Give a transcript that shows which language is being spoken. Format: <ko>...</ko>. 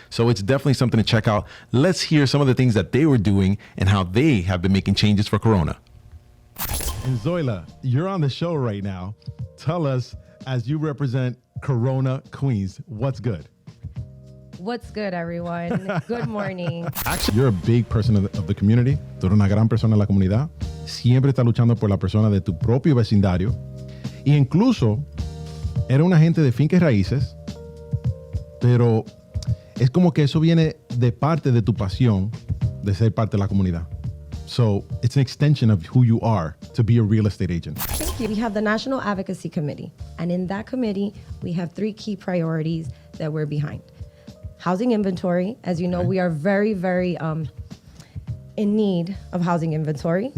<en>So it's definitely something to check out. Let's hear some of the things that they were doing and how they have been making changes for Corona. And Zoila, you're on the show right now. Tell us, as you represent Corona, Queens, what's good? What's good, everyone? Good morning. Actually, you're a big person of the community.</en> <es>Tú eres una gran persona de la comunidad. Siempre estás luchando por la persona de tu propio vecindario. E incluso, era un agente de finques raíces, pero es como que eso viene de parte de tu pasión de ser parte de la comunidad.</es> <en>So it's an extension of who you are to be a real estate agent. Thank you. We have the National Advocacy Committee, and in that committee, we have 3 key priorities that we're behind. Housing inventory. As you know, we are very, very in need of housing inventory.</en>